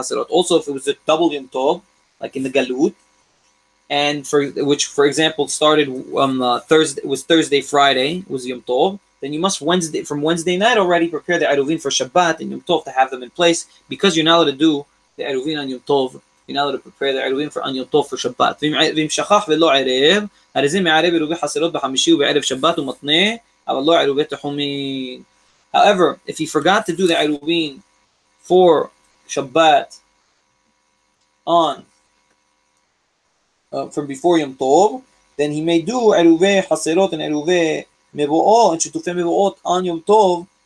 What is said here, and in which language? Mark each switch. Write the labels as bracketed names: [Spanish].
[English] Also, if it was a double Yom Tov, like in the Galut, and for example started Thursday, was Thursday, Friday was Yom Tov, then you must from Wednesday night already prepare the Eruvin for Shabbat and Yom Tov to have them in place, because you're not allowed to do the Eruvin on Yom Tov. You're not allowed to prepare the Eruvin on Yom Tov for Shabbat. [Hebrew] ואם שכח ולא ערב, הרי זה מערב עירובי חסרות בחמישי ובערב שבת ומתנה, אבל לא עירובי תחומין. [English] However, if he forgot to do the Eruvin for Shabbat on from before Yom Tov, then he may do Eruvei Haserot and Eruvei Mevo'ot and Shetufei Mevo'ot on Yom Tov.